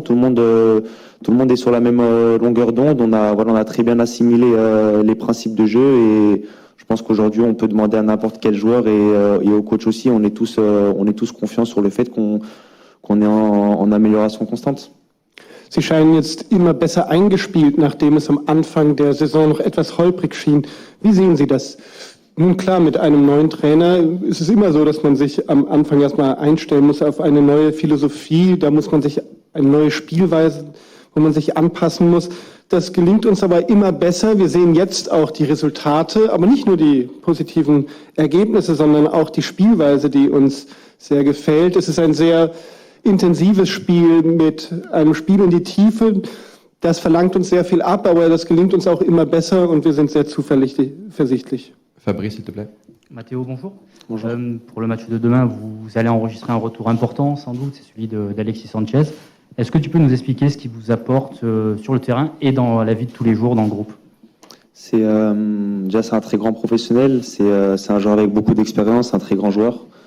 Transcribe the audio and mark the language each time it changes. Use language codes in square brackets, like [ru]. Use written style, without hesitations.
[fr] Tout le monde est sur la même longueur d'onde. On a très bien assimilé les principes de jeu et je pense qu'aujourd'hui on peut demander à n'importe quel joueur et au coach aussi. On est tous confiants sur le fait qu'on est en amélioration constante. [de] Sie scheinen jetzt immer besser eingespielt, nachdem es am Anfang der Saison noch etwas holprig schien. Wie sehen Sie das? Nun klar, mit einem neuen Trainer ist es immer so, dass man sich am Anfang erstmal einstellen muss auf eine neue Philosophie. Da muss man sich eine neue Spielweise, wo man sich anpassen muss. Das gelingt uns aber immer besser. Wir sehen jetzt auch die Resultate, aber nicht nur die positiven Ergebnisse, sondern auch die Spielweise, die uns sehr gefällt. Es ist ein sehr intensives Spiel mit einem Spiel in die Tiefe. Das verlangt uns sehr viel ab, aber das gelingt uns auch immer besser und wir sind sehr zuversichtlich. [fr] Fabrice, s'il te plaît. Mathéo, bonjour. Bonjour. Pour le match de demain, vous allez enregistrer un retour important, sans doute, c'est celui d'Alexis Sanchez. Est-ce que tu peux nous expliquer ce qu'il vous apporte sur le terrain et dans la vie de tous les jours dans le groupe? C'est un très grand professionnel, c'est un joueur avec beaucoup d'expérience, un très grand joueur.